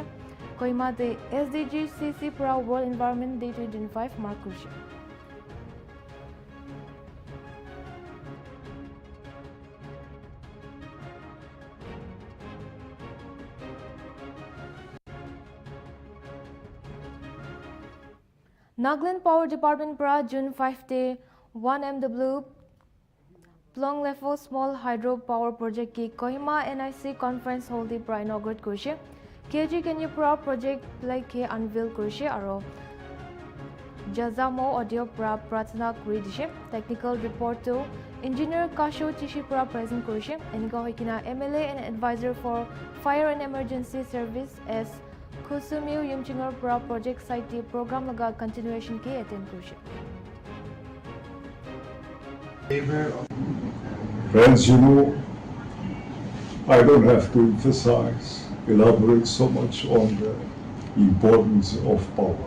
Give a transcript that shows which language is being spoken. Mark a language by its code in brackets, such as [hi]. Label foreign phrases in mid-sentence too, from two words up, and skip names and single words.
[nag] Kohima de SDG CC pura World Environment Day 2025 mark korise. Nagaland Power Department pra June 5 day 1 MW Plong Lefo Small Hydro Power Project ki Kohima NIC Conference Hall di pra inaugurate korise. KG Kenya pra project like ke unveil korise aro Jazamo audio pra pratna kori dishe. [en] Technical report [nag] to Engineer Kasho Chishi pra present korise. Enika hoikina [en] MLA and Advisor for Fire and Emergency Service [nag] as Kusumiu Yumchingar Pra project site the program laga continuation ke attend korise. [en] Friends, you know, I don't have to elaborate so much on the importance of power.